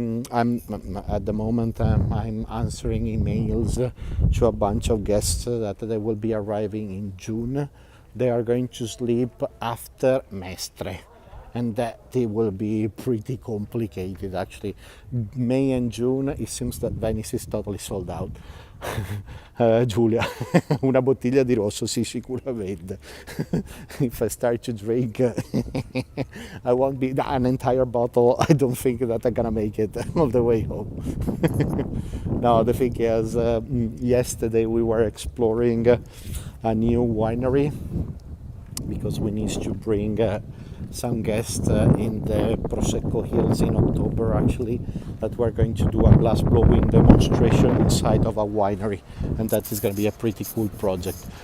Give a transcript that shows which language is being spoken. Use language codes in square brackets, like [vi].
[en] I'm at the moment I'm answering emails to a bunch of guests that they will be arriving in June. They are going to sleep after Mestre, and that it will be pretty complicated actually. May and June it seems that Venice is totally sold out. [it] Giulia, una bottiglia di rosso, sì, sicuramente. [en] If I start to drink, I won't be an entire bottle. I don't think that I'm gonna make it all the way home. No, the thing is, yesterday we were exploring a new winery because we need to bring some guests in the Prosecco Hills in October actually, that we're going to do a glass blowing demonstration inside of a winery, and that is going to be a pretty cool project.